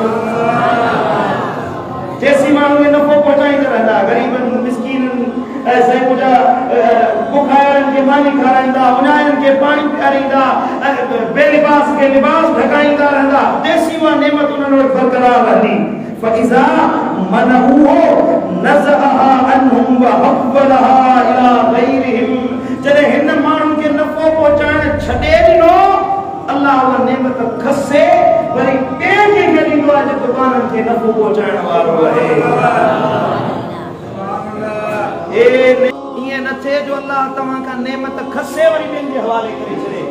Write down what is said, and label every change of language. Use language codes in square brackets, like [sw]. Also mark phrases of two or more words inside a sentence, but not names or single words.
[sd] जेसीं माण्हू नफ़ो पहुचाईंदा रहंदा ग़रीबनि मिस्कीननि साईं मुंहिंजा बुखारनि खे मानी खाराईंदा उञाइनि खे पाणी पीआरींदा बेलिबास खे लिबास ढकाईंदा रहंदा जेसीं उहा नेमत उन्हनि वटि बरक़रार रहंदी [ar] فإذا منعوه نزعها عنهم وحولها إلى غيرهم [sd] जॾहिं हिन माण्हुनि खे नफ़ो पहुचाइण छॾे ॾिनो अल्लाह उहा नेमत खसे वरी ॿिए कंहिंखे ॾींदो आहे जेको माण्हुनि खे नफ़ो पहुचाइण वारो आहे ईअं न थिए जो अल्लाह तव्हां खां नेमत खसे वरी ॿियनि जे हवाले करे